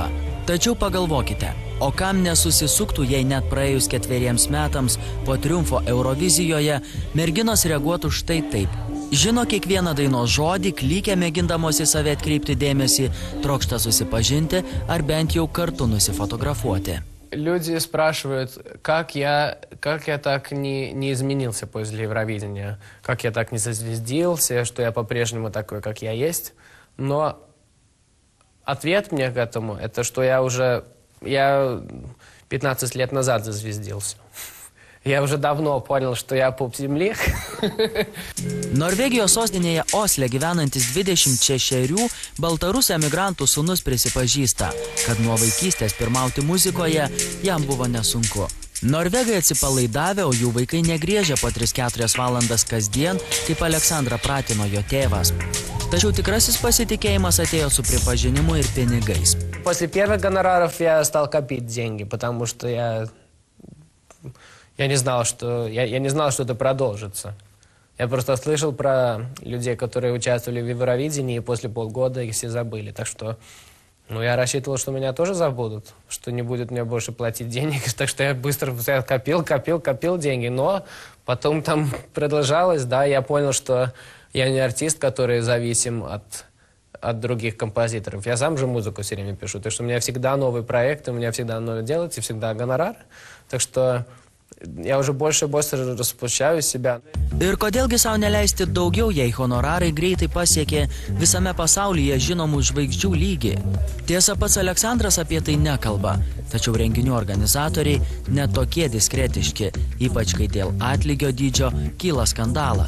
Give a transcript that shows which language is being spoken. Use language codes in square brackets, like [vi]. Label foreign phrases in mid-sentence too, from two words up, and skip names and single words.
[lt] Tačiau pagalvokite, o kam nesusisuktų, jei net praėjus 4 metams po triumfo Eurovizijoje merginos reaguotų štai taip. Žino kiekvieną dainos žodį, klykia mėgindamos į save atkreipti dėmesį, trokšta susipažinti ar bent jau kartu nusifotografuoti. [ru] Люди спрашивают, как я так не изменился после Евровидения, как я так не зазвездился, что я по-прежнему такой, как я есть. Но ответ мне к этому, это что я 15 лет назад зазвездился. Я уже давно понял, что я поп-земли. [lt] Norvegijos sostinėje Osle gyvenantis 26 baltarusų emigrantų sūnus prisipažįsta, kad nuo vaikystės pirmauti muzikoje jam buvo nesunku. Norvegai atsipalaidavę, o jų vaikai negriežia po 3-4 valandas kasdien, kaip Aleksandrą pratino jo tėvas. Tačiau tikrasis pasitikėjimas atėjo su pripažinimu ir pinigais. [ru] После первых гонораров я стал копить деньги, потому что я не знал, что это продолжится. Я просто слышал про людей, которые участвовали в Евровидении, и после полгода их все забыли. Так что, я рассчитывал, что меня тоже забудут, что не будет мне больше платить денег. Так что я быстро копил деньги. Но потом там продолжалось, да, я понял, что я не артист, который зависим от других композиторов. Я сам же музыку все время пишу. Так что у меня всегда новые проекты, у меня всегда новое делать, и всегда гонорар. Так что я уже больше и больше распущаю себя. [lt] Ir kodėlgi savo neleisti daugiau, jei honorarai greitai pasiekė visame pasaulyje žinomų žvaigždžių lygį? Tiesa, pats Aleksandras apie tai nekalba, tačiau renginių organizatoriai net tokie diskretiški, ypač kai dėl atlygio dydžio kyla skandalas.